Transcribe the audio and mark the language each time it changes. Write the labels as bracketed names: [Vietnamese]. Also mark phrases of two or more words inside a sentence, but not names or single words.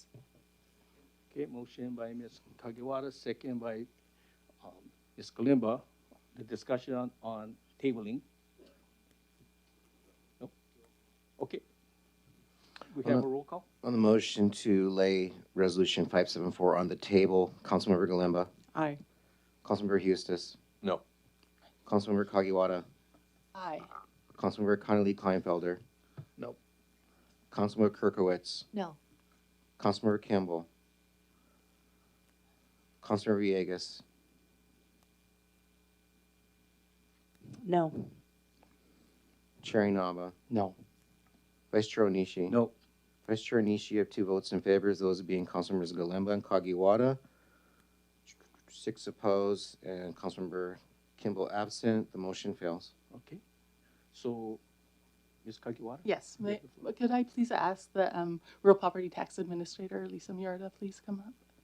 [English] Okay, motion by Ms. Kagiwara, second by Ms. Kalimba. The discussion on tabling. No? Okay. We have a roll call? On the motion to lay resolution 574 on the table, Councilmember Galimba. Aye. Councilmember Hustis. No. Councilmember Kagiwara. Aye. Councilmember Connolly Kleinfelder. No. Councilmember Kirkowitz. No. Councilmember Campbell. Councilmember Villegas. No. Chair Inaba. No. Vice Chair Onishi. No. Vice Chair Onishi, you have 2 votes in favor, those being Councilmembers Galimba and Kagiwara. 6 opposed, and Councilmember Kimball absent. The motion fails. Okay. So, Ms. Kagiwara? Yes. Could I please ask the Real Property Tax Administrator, Lisa Murata, please come up?